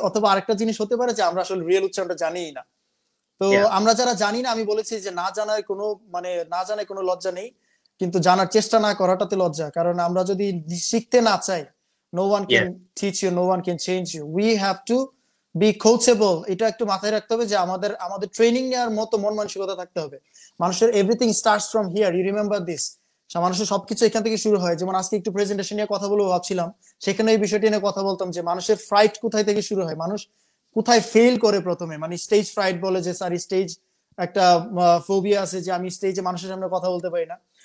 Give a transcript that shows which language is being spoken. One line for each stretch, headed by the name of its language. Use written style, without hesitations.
Bangla: অথবা আরেকটা জিনিস হতে পারে যে আমরা আসলে রিয়েল উচ্চারণটা জানিই না। তো আমরা যারা জানি না, আমি বলেছি যে না জানার কোনো লজ্জা নেই, কিন্তু জানার চেষ্টা না করাটাতে লজ্জা। কারণ আমরা যদি শিখতে না চাই,
English: no one can teach you, no one can change you, we have to be coachable।
Bangla: এটা একটু মাথায় রাখতে হবে যে আমাদের ট্রেনিং নেওয়ার মতো মন মানসিকতা থাকতে হবে।
English: মানুষের everything starts from here, you remember this.
Bangla: মানুষের সবকিছু এখান থেকে শুরু হয়। যেমন আজকে একটু প্রেজেন্টেশন নিয়ে কথা বলবো ভাবছিলাম, সেখানে এই বিষয়টি নিয়ে কথা বলতাম যে মানুষের ফ্রাইট কোথায় থেকে শুরু হয়, মানুষ কোথায় ফেল করে প্রথমে, মানে স্টেজ ফ্রাইট বলে যে স্যার স্টেজ একটা ফোবিয়া আছে যে আমি স্টেজে মানুষের সামনে কথা বলতে পারি না।